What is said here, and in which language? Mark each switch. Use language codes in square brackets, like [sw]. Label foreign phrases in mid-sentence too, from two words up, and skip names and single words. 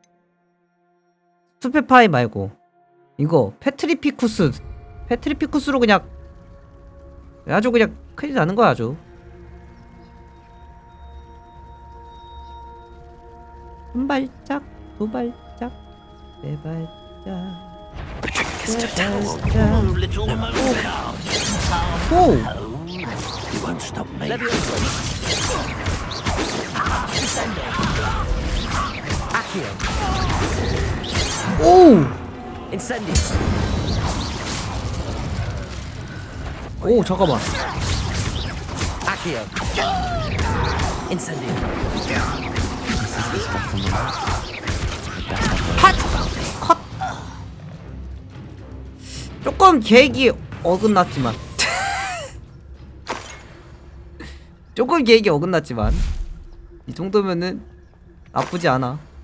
[ko] 숲의 파이 말고 이거 페트리피쿠스로 그냥 아주 그냥 큰일 나는 거야. 아주 한 발짝, 두 발짝, 네 발짝. 오! [en] You won't stop me. [ko] 오! [la] Incendio! [ko] 오, 잠깐만. [la] Accio! Incendio! [ko] 핫! 컷! 조금 계획이 어긋났지만 조금 계획이 어긋났지만 이 정도면은 나쁘지 않아.